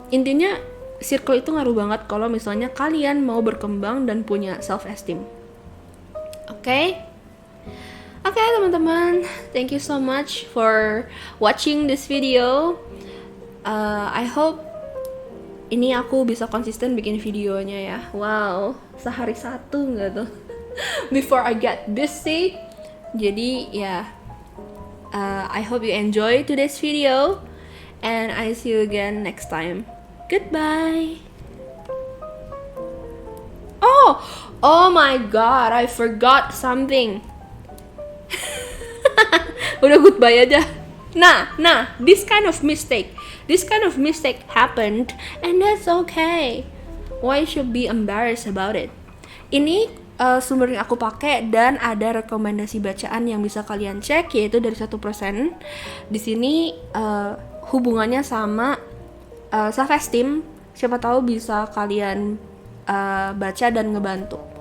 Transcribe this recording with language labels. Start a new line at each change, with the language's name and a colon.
Indonesian: Intinya circle itu ngaruh banget kalau misalnya kalian mau berkembang dan punya self esteem. Oke, teman-teman,
English: thank you so much for watching this video. I hope
Indonesian: ini aku bisa konsisten bikin videonya ya.
English: Wow,
Indonesian: sehari satu nggak tuh?
English: Before I get busy.
Indonesian: Jadi ya,
English: I hope you enjoy today's video, and I see you again next time. Goodbye. Oh my god, I forgot something.
Indonesian: Udah
English: goodbye
Indonesian: aja.
English: This kind of mistake happened, and that's okay. Why should be embarrassed about it?
Indonesian: Ini sumber yang aku pakai dan ada rekomendasi bacaan yang bisa kalian cek, yaitu dari 1%. Di sini hubungannya sama self esteem. Siapa tahu bisa kalian baca dan ngebantu.